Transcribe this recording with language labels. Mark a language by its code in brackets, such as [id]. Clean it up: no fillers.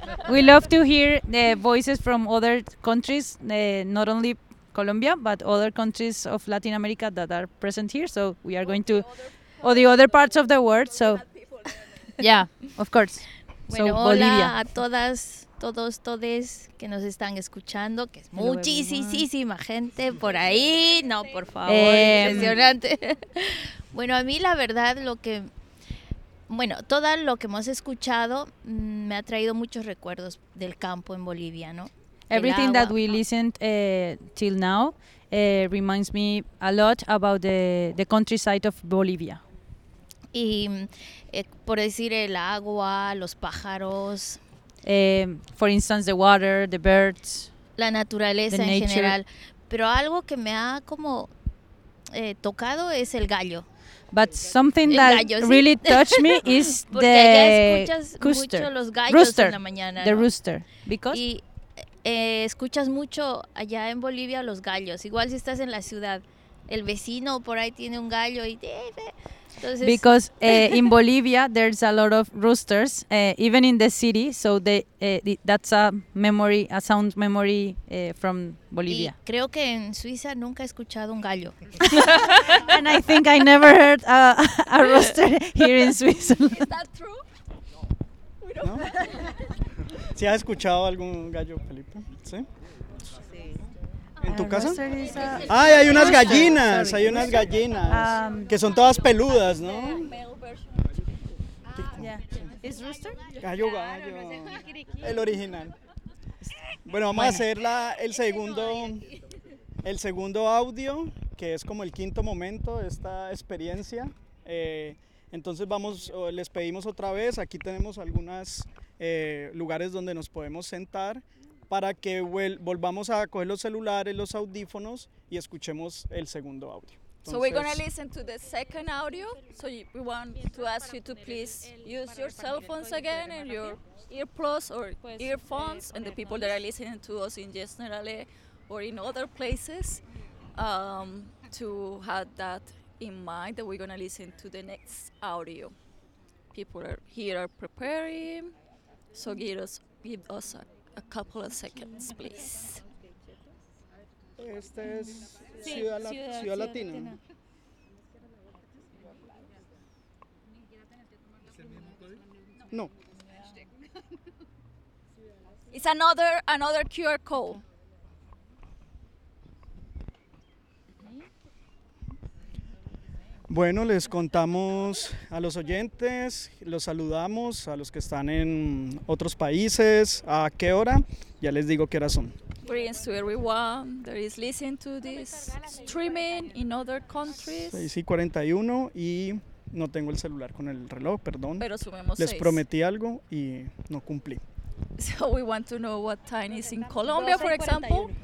[en] We love to hear the voices from other countries, not only Colombia, but other countries of Latin America that are present here. So we are going to, or the other parts of the world. So, yeah, of course. [es] Bueno, [en] so, [es] Bolivia. Hola a todas, todos, todes que nos están escuchando, que es muchísima gente por ahí. No, por favor, impresionante. Bueno, a mí la verdad todo lo que hemos escuchado me ha traído muchos recuerdos del campo en Bolivia, ¿no? [en] Everything that we listened till now reminds me a lot about the countryside of Bolivia. [es] Y por decir el agua, los pájaros. [en] For instance, the water, the birds. [es] La naturaleza en general. Pero algo que me ha como tocado es el gallo. [en] But something that really touched me is the rooster. [es] Los gallos [en] rooster. [es] En la mañana, [en] the [es] ¿no? [en] rooster. Because [es] y escuchas mucho allá en Bolivia los gallos. Igual si estás en la ciudad, el vecino por ahí tiene un gallo y entonces. [en] Because in Bolivia there's a lot of roosters, even in the city. So that's a memory, a sound memory from Bolivia. [es] Y creo que en Suiza nunca he escuchado un gallo. [en] And I think I never heard a rooster here in Switzerland. Is that true? [es] No. ¿Sí has escuchado algún gallo, Felipe? Sí. ¿En tu casa? ¡Ay, hay unas gallinas! Hay unas gallinas que son todas peludas, ¿no? ¿Es rooster? Gallo, gallo. El original. Bueno, vamos a hacer el segundo audio, que es como el quinto momento de esta experiencia. Entonces vamos, les pedimos otra vez, aquí tenemos algunos lugares donde nos podemos sentar, para que volvamos a coger los celulares, los audífonos y escuchemos el segundo audio. Entonces, [en] so we're going to listen to the second audio. So we want to ask you to please use your cell phones again and your earplugs or earphones, and the people that are listening to us in general or in other places, to have that in mind that we're going to listen to the next audio. People are preparing. So give us a couple of seconds, please. [es] Este es Ciudad Latina. Latina. No. [en] It's another QR code. [es] Bueno, les contamos a los oyentes, los saludamos a los que están en otros países. ¿A qué hora? Ya les digo qué hora son. [en] Greetings to everyone that is listening to this streaming in other countries. [es] 6:41 y no tengo el celular con el reloj, perdón. Pero sumemos 6. Les prometí algo y no cumplí. [en] So we want to know what time is in Colombia, for example.